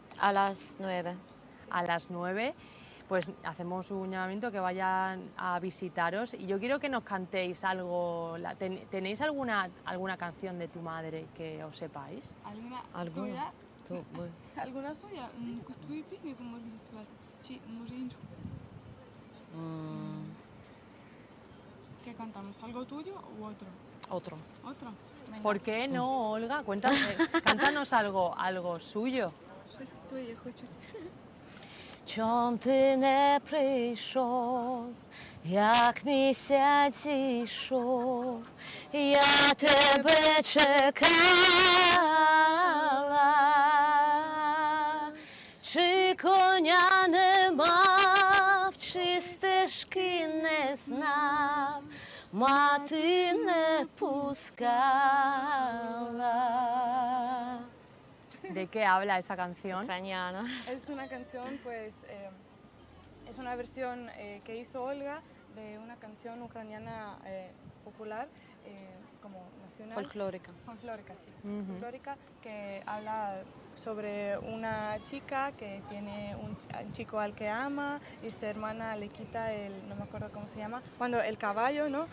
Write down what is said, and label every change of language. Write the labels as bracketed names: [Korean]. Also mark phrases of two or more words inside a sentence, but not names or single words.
[Spanish] A las 9. A las 9, pues hacemos un llamamiento que vayan a visitaros y yo quiero que nos cantéis algo. ¿Tenéis alguna canción de tu madre que os sepáis? ¿Alguna? Tú, muy. ¿Alguna suya? [Ukrainian] Якусь твою пісню, яку можна заспівати? Чи, може, іншу? [Spanish] ¿Qué cantamos? ¿Algo tuyo u otro? Otro. ¿Otro? Venga. ¿Por qué no, Olga? Cántanos algo suyo. [Ukrainian] Щось твоє хочу. Чом ти не прийшов, як місяць зійшов, я тебе чекала, чи коня не мав, чи стежки не знав, мати не пускала. [Spanish] ¿De qué habla esa canción? Ucraniana. Es una canción, pues, es una versión que hizo Olga de una canción ucraniana popular, como nacional. Folclórica. Folclórica, sí. Folclórica, que habla sobre una chica que tiene un chico al que ama y su hermana le quita no me acuerdo cómo se llama, cuando el caballo, ¿no?